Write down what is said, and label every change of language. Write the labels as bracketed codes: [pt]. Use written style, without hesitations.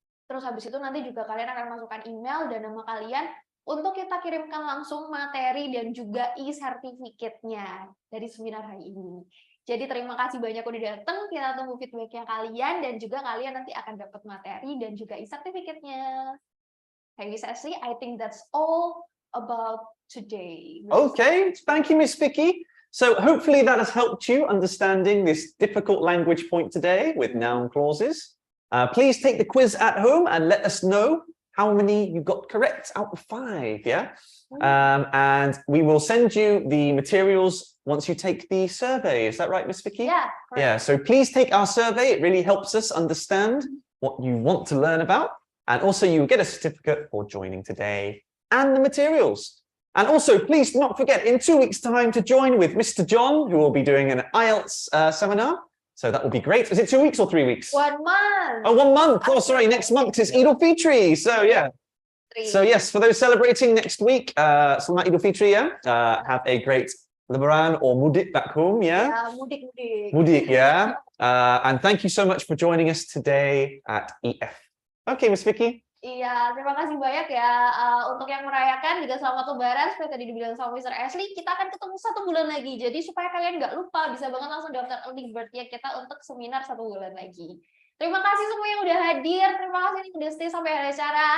[id] Terus habis itu nanti juga kalian akan masukkan email dan nama kalian untuk kita kirimkan langsung materi dan juga e-sertifikatnya dari seminar hari ini. Jadi terima kasih banyak udah datang, kita tunggu feedbacknya kalian, dan juga kalian nanti akan dapat materi dan juga e-sertifikatnya. [en] Hey, Miss Ashley, I think that's all about today. Okay, thank you, Miss Vicky. So hopefully that has helped you understanding this difficult language point today with noun clauses. Please take the quiz at home and let us know how many you got correct out of 5, yeah? And we will send you the materials once you take the survey. Is that right, Miss Vicky? Yeah. Correct. Yeah, so please take our survey. It really helps us understand what you want to learn about. And also you get a certificate for joining today and the materials. And also, please do not forget, in 2 weeks' time, to join with Mr. John, who will be doing an IELTS seminar. So that will be great. Is it 2 weeks or 3 weeks? 1 month. Oh, 1 month. Oh, sorry. Next month is Idul Fitri. So, yeah. 3. So, yes, for those celebrating next week, [id] Selamat Idul Fitri, [en] yeah, have a great Lebaran or mudik back home, yeah? [id] Ya, mudik-mudik. [en] Mudik, yeah? And thank you so much for joining us today at EF. Okay, Miss Vicky. [id] Iya, terima kasih banyak ya untuk yang merayakan juga selamat Lebaran. Seperti tadi dibilang sama Mr. Ashley, kita akan ketemu 1 bulan lagi. Jadi supaya kalian nggak lupa, bisa banget langsung daftar early bird-nya kita untuk seminar 1 bulan lagi. Terima kasih semua yang udah hadir. Terima kasih yang udah stay sampai acara.